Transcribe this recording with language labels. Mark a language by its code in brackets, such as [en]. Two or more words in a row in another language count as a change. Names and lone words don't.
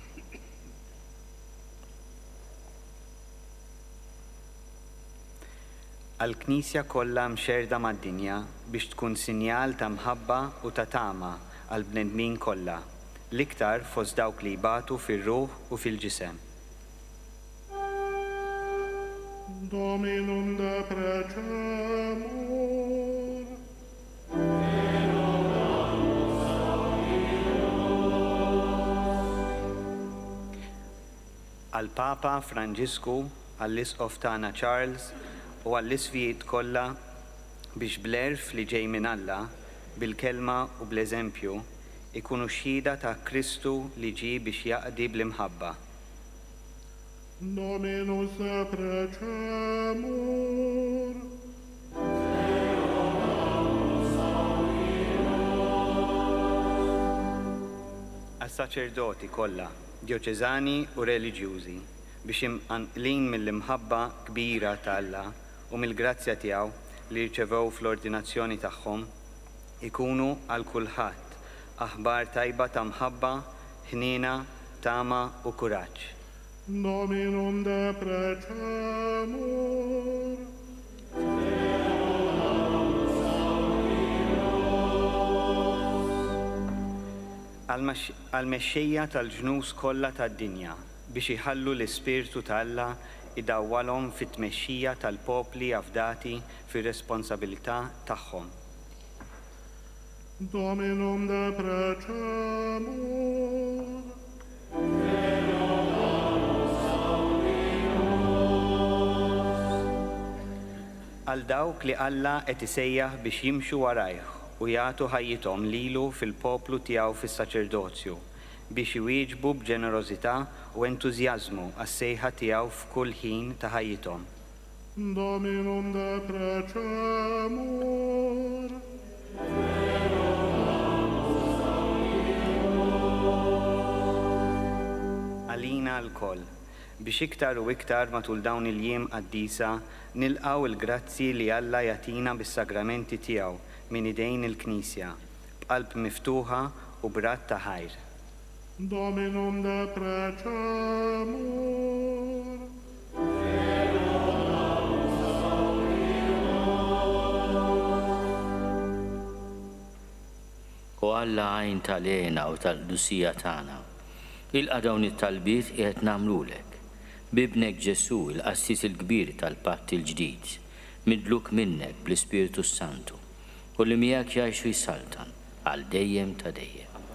[mt] Għall-Knisja kollha mxerda mad-dinja biex tkun sinjal ta' mħabba u ta' tama għall bnedmin kollha, l-iktar fost dawk li jbatu fir-ruħ u fil-ġisem. [la] Dominum de precemur. [mt] Għall-Papa Franġisku, għall-Isqof tagħna Charles u għall-isfijiet kollha biex bl-erf li ġej minn Alla, bil-kelma u bl-eżempju, ikunu xhieda ta' Kristu li ġie biex jaqdi bl-imħabba. [la] Dominus precemur. [mt] Għas-saċerdoti kollha, dioċeżani u reliġjużi biex imqanqlin mill-imħabba kbira ta' Alla u mill-grazzja tiegħu li rċevew fl-ordinazzjoni tagħhom ikunu għal kulħadd aħbar tajba ta' mħabba, ħniena, tama u kuraġġ. [la] Dominum de precemur. [mt] Għal-mexxejja tal-ġnus kollha tad-dinja biex iħallu l-Ispirtu ta' Alla idawwalhom fit-tmexxija tal-popli affdati fir-responsabilità tagħhom. [la] Dominum de precemur. [mt] Għal dawk li Alla qed isejjaħ biex jimxu warajh u jagħtu ħajjithom lilu fil-poplu tiegħu fis-saċerdozju biex iwieġbu b'ġenerożità u entużjażmu għas-sejħa tiegħu f'kull ħin ta' ħajjithom. [la] Dominum de precemur. [mt] Għalina l-koll biex iktar u iktar matul dawn il-jiem qaddisa nilqgħu il-grazzi li Alla jagħtina bis-sagramenti tiegħu minn idejn il-Knisja b'qalb miftuħa u b'rat ta' ħajr. [la] Dominum de precemur. [mt] U Alla għajn tal-għena u tal-qdusija tagħna. Ilqa' dawn it-talbiet qiegħed nagħmlulek. Bibnek Ġesu il-qassis il-kbir tal-patt il-ġdid, midluk minnek bl-Ispiritu Santu, u li miegħek jgħixu jsaltan għal dejjem ta' dejjem.